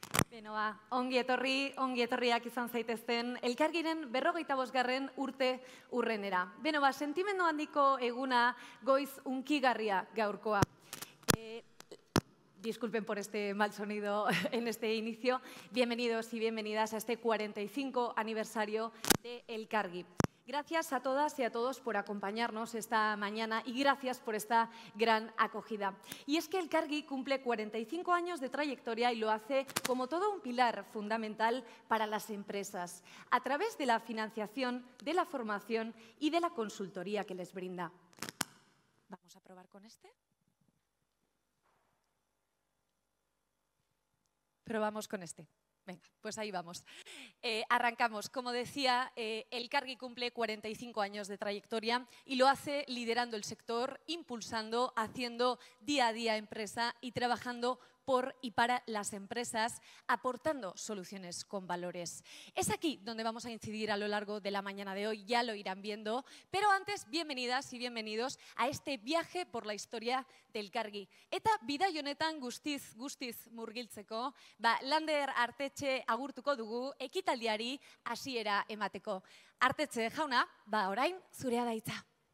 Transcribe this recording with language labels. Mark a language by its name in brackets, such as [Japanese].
[Basque] Beno, ongi etorriak izan zaitezten, Elkargiren 45. urte urrenera. Beno, sentimendu handiko eguna goiz hunkigarria gaurkoa. [Spanish] Disculpen por este mal sonido en este inicio. Bienvenidos y bienvenidas a este 45 aniversario de Elkargi. Gracias a todas y a todos por acompañarnos esta mañana y gracias por esta gran acogida. Y es que Elkargi cumple 45 años de trayectoria y lo hace como todo un pilar fundamental para las empresas, a través de la financiación, de la formación y de la consultoría que les brinda. Vamos a probar con este. Probamos con este. Venga, pues ahí vamos. Arrancamos. Como decía, Elkargi cumple 45 años de trayectoria y lo hace liderando el sector, impulsando, haciendo día a día empresa y trabajando por y para las empresas, aportando soluciones con valores. Es aquí donde vamos a incidir a lo largo de la mañana de hoy, ya lo irán viendo, pero antes, bienvenidas y bienvenidos a este viaje por la historia del Elkargi. [Basque] Eta bidai honetan guztiz murgiltzeko, Lander Artetxe agurtuko dugu ekitaldiari hasiera emateko. Artetxe jauna, orain zurea da hitza.